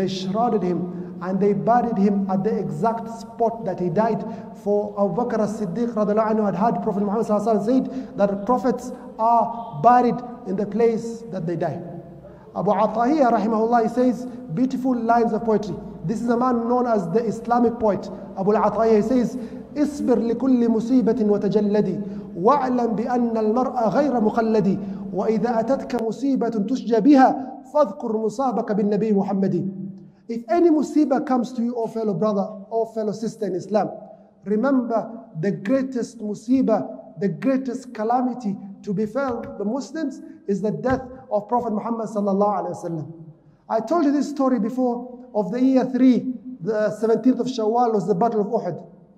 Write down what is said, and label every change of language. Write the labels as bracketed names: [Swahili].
[English] They shrouded him and they buried him at the exact spot that he died. For Abu Bakr as-Siddiq radiallahu anhu had heard Prophet Muhammad said that prophets are buried in the place that they die. Abu Atahiyya rahimahullah, he says beautiful lines of poetry. This is a man known as the Islamic poet. [Arabic] Abu Atahiyya, he says, اصبر لكل مصيبة وتجلدي واعلم بأن المرء غير مخلدي وإذا أتتك مصيبة تشجى بها فاذكر مصابك بالنبي محمد. [English] If any musibah comes to you, O fellow brother, O fellow sister in Islam, remember the greatest musibah, the greatest calamity to befall the Muslims is the death of Prophet Muhammad sallallahu alaihi wasallam. I told you this story before of the year 3, the 17th of Shawwal was the Battle of Uhud.